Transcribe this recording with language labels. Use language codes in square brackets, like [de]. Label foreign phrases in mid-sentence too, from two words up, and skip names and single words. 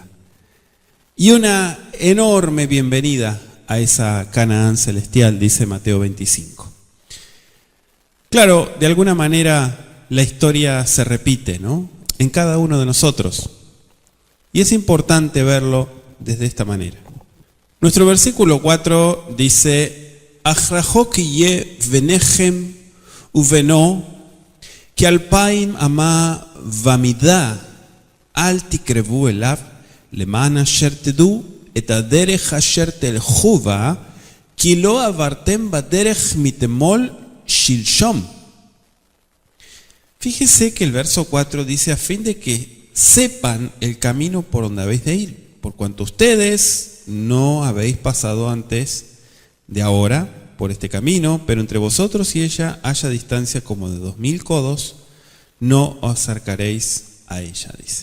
[es] Y una enorme bienvenida a esa Canaán celestial, dice Mateo 25. Claro, de alguna manera la historia se repite, ¿no? En cada uno de nosotros. Y es importante verlo desde esta manera. Nuestro versículo 4 dice, [he] אך רחוק יהיה ביניכם ובינו כאלפים אמה במדה אל תקרבו אליו למען אשר תדעו את הדרך אשר תלכו בה כי לא עברתם בדרך מתמול שלשום. [es] Fíjese que el verso 4 dice, a fin de que sepan el camino por donde habéis de ir, por cuanto ustedes no habéis pasado antes de ahora por este camino, pero entre vosotros y ella haya distancia como de 2000 codos, no os acercaréis a ella, dice.